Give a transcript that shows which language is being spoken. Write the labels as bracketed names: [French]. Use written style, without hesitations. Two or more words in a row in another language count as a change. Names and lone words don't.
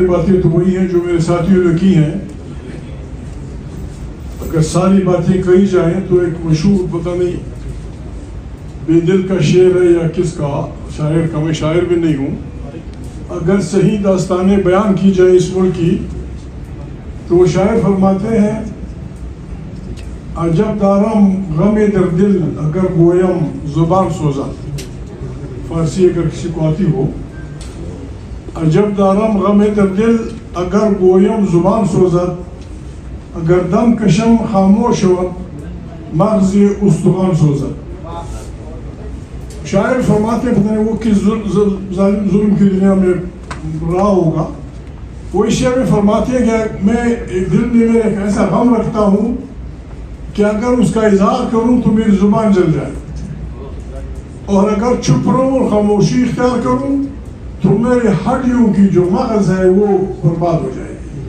[Urdu] باتیں تو وہی ہیں جو میرے ساتھیوں نے کی ہیں. اگر ساری باتیں کہی جائیں تو ایک مشہور، پتہ نہیں بے دل کا شعر ہے یا کس کا، شاعر کا، میں شاعر بھی نہیں ہوں. اگر صحیح داستانیں بیان کی جائے اس ملک کی تو وہ شاعر فرماتے ہیں، [Persian] عجب دارم غم در دل اگر گویم زبان سوزد. [Urdu] فارسی اگر کسی کو آتی ہو، [Persian] عجب دارم غم در دل اگر گویم زبان سوزد، اگر دم کشم خاموش شود مغز استخوان سوزد. [Urdu] شاعر فرماتے ہیں، پتہ نہیں وہ کس ظلم کی دنیا میں رہا ہوگا، وہ اس شعر میں فرماتے ہیں کہ میں دل میں میرے ایک ایسا غم رکھتا ہوں کہ اگر اس کا اظہار کروں تو میری زبان جل جائے، اور اگر چپ رہوں اور خاموشی اختیار کروں تو میرے ہڈیوں کی جو مغز ہے وہ برباد ہو جائے گی.